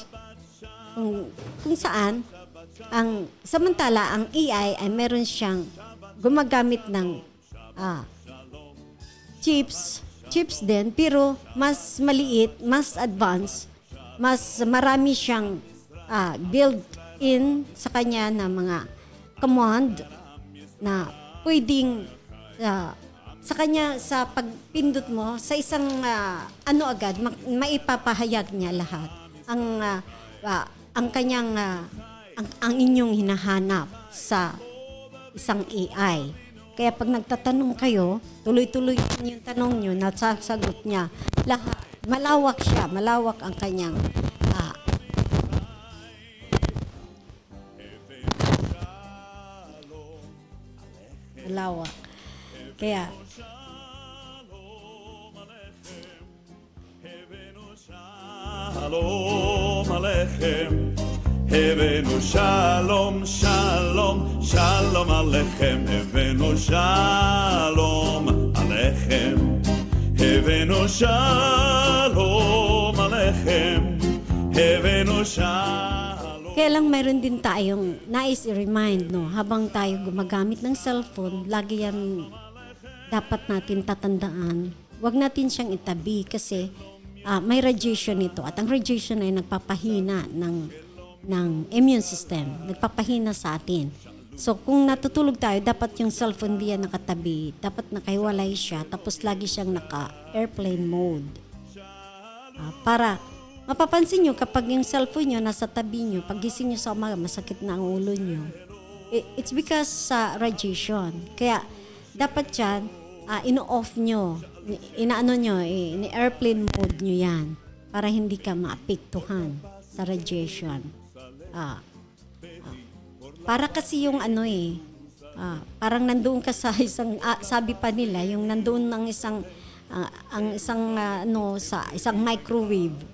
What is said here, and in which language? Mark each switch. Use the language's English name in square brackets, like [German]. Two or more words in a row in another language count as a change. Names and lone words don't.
[Filipino] Kung saan samantala ang AI ay meron siyang gumagamit ng chips din, pero mas maliit, mas advanced, mas marami siyang built-in sa kanya na mga command na pwedeng sa kanya sa pagpindot mo sa isang agad maipapahayag niya lahat ang kanyang ang inyong hinahanap sa isang AI. Kaya pag nagtatanong kayo, tuloy-tuloy yung tanong nyo, nasasagot niya lahat. Malawak siya, malawak ang kanyang malawak. Kaya [Hebrew] שלום עליכם, הבאנו שלום, שלום, שלום עליכם, הבאנו שלום עליכם, הבאנו שלום עליכם, הבאנו שלום. [Filipino] Kaya lang meron din tayong nais i-remind, habang tayo gumagamit ng cellphone, lagi yan dapat natin tatandaan. Huwag natin siyang itabi kasi may radiation ito. At ang radiation ay nagpapahina ng [English] immune system. [Filipino] Nagpapahina sa atin. So kung natutulog tayo, dapat yung cellphone di yan nakatabi. Dapat nakahiwalay siya. Tapos lagi siyang naka- [English] airplane mode. [Filipino] Para mapapansin nyo kapag yung cellphone nyo nasa tabi nyo, pag gising nyo sa umaga, masakit na ang ulo nyo. [English] It's because sa radiation. [Filipino] Kaya dapat yan, ino-off nyo. Ni- [English] airplane mode [Filipino] nyo yan para hindi ka maapektuhan sa radiation. Para kasi yung parang nandoon ka sa isang, sabi pa nila, yung nandoon ng isang, sa isang microwave.